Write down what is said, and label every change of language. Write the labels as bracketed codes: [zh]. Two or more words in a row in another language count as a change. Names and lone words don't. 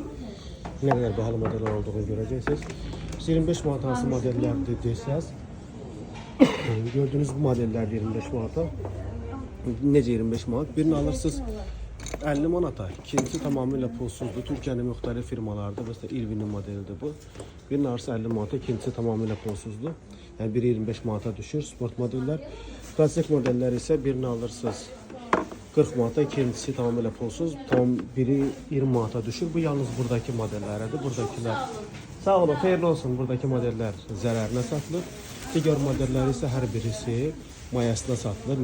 [tr] Ne kadar bahalı modeller olduğunu göreceksiniz. 25 manat hansı modellerdir derseniz gördüğünüz bu modeller 25 manata. [az] Necə 25 manat? Birini alırsınız 50 manata. İkincisi tamamıyla pulsuzdur. Türkiye'nin müxtəlif firmalardır. Mesela Irving'in modelidir bu. Birinin arası 50 manata, ikincisi tamamıyla pulsuzdur. [tr] Yani biri 25 manata düşür. Sport modeller. Klasik modeller ise birini alırsınız 40 manata, ikincisi tamamıyla pulsuz. [az] Biri 20 manata düşür. [tr] Bu yalnız buradaki modellerdir. Buradakiler sağ olun, hayırlı olsun. [az] Buradaki modeller zərərinə satılır. [tr] Diğer modeller ise her birisi mayasına satılır.